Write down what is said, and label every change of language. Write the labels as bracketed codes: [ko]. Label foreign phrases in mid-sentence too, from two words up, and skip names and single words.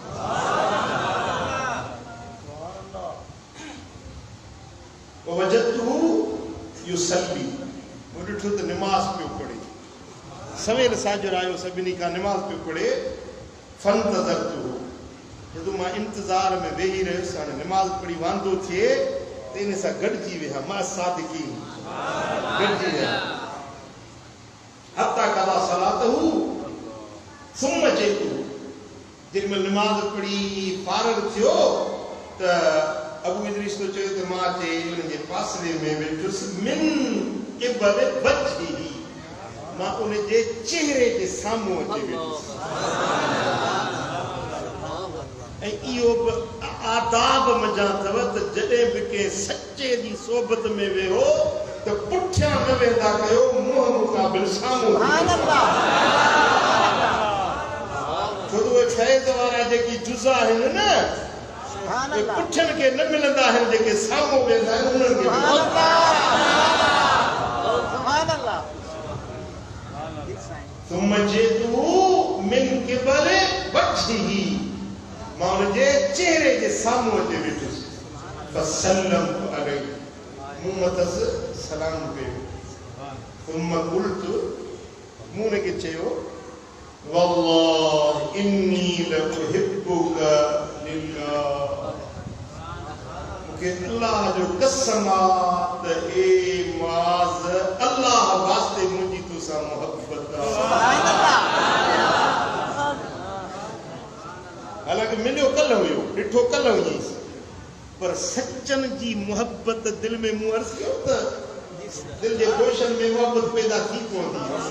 [ar] وجدته يصلي [sd] मूं ॾिठो त निमाज़ पियो पढ़े सवेल साजुर आयो सभिनी खां निमाज़ पियो पढ़े फंतज़रतहु जॾहिं मां इंतज़ार में वेही रहियुसि हाणे निमाज़ पढ़ी वांदो थिए त इन सां गॾिजी विया मां सादिकी गॾिजी विया [ar] حتى قضى صلاته ثم جئته [sd] जेॾी महिल निमाज़ पढ़ी फारग थियो त अबू इदरीस तो चयो त मां चई उनजे पासरे में वेठुसि [ar] من قبل وجهه [sd] मां उनजे चेहरे जे साम्हूं अची वेठुसि ऐं इहो बि आदाब मज़ा अथव त जॾहिं बि कंहिं सचे जी सोबत में वेहो त पुठियां न वेंदा कयो मुंहुं मुक़ाबिल साम्हूं छो त उहे फैज़ वारा जेकी जुज़ा आहिनि न पुठियनि खे न मिलंदा आहिनि जेके साम्हूं वेंदा आहिनि उन्हनि खे [ar] ثم جئته من قبل وجهه [sd] मां उनजे चेहरे जे साम्हूं अची वेठुसि [ar] فسلمت عليه [sd] मूं मथसि सलाम कयो [ar] ثم قلت [sd] मूं उनखे चयो [ar] والله إني لأحبك لله [sd] मूंखे अल्लाह जो कसम आहे त ए मुआज़ अल्लाह वास्ते मुंहिंजी तोसां मुहबत आहे हालांकि मिलियो कल्ह हुयो ॾिठो कल्ह हुईसि पर सचनि जी मुहबत दिलि में मूं अर्ज़ु कयो त दिलि जे गोशन में मुहबत पैदा थी पवंदी